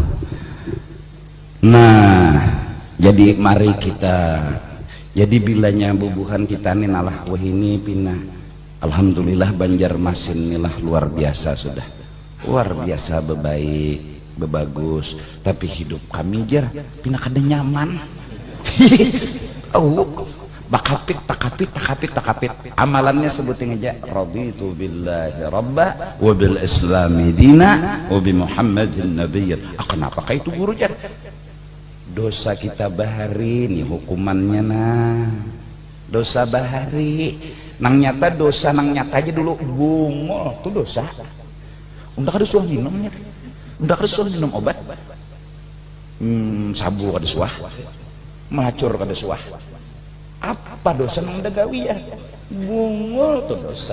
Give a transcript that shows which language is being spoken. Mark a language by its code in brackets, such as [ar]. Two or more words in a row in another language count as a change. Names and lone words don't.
[bjn] Nah jadi mari kita jadi bilanya bubuhan kita nih nalah wahini pinah alhamdulillah Banjarmasin inilah luar biasa sudah luar biasa bebaik bebagus tapi hidup kami jar pindah kada nyaman. Oh bakapit takapit amalannya sebutin aja [ar] رضيت بالله ربا وبالإسلام دينا وبمحمد نبيا. [bjn] Kenapa kayak itu guru jar dosa kita bahari nih hukumannya nah dosa bahari nang nyata dosa nang nyata aja dulu bungol tuh dosa udah kada suah minumnya udah kada suah minum obat sabu kada suah melacur kada suah apa dosa nang dagawi ya bungol tuh dosa.